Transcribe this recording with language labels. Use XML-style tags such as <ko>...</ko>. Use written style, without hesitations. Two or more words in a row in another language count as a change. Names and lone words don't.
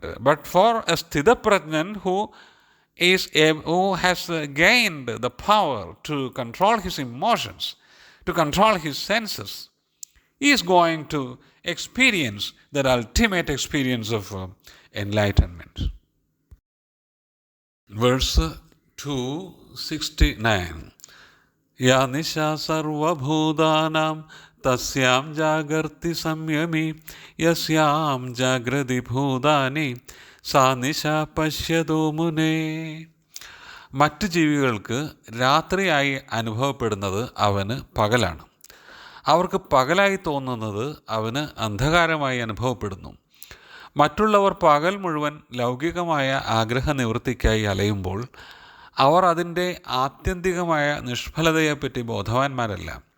<en>But for a</en> <sa>स्थित प्रज्ञन्</sa> <en>who has gained the power to control his emotions, to control his senses, he is going to experience that ultimate experience of enlightenment. Verse 269.</en> <sa>या निशा सर्व भूतानां तस्यां जागर्ति संयमी यस्यां जाग्रति भूतानि सा निशा पश्यतो मुने.</sa> <ml>മറ്റ് ജീവികൾക്ക് രാത്രിയായി അനുഭവപ്പെടുന്നത് അവന് പകലാണ്. അവർക്ക് പകലായി തോന്നുന്നത് അവന് അന്ധകാരമായി അനുഭവപ്പെടുന്നു. മറ്റുള്ളവർ പകൽ മുഴുവൻ ലൗകികമായ ആഗ്രഹനിവൃത്തിക്കായി അലയുമ്പോൾ അവർ അതിൻ്റെ ആത്യന്തികമായ നിഷ്ഫലതയെപ്പറ്റി ബോധവാന്മാരല്ല.</ml>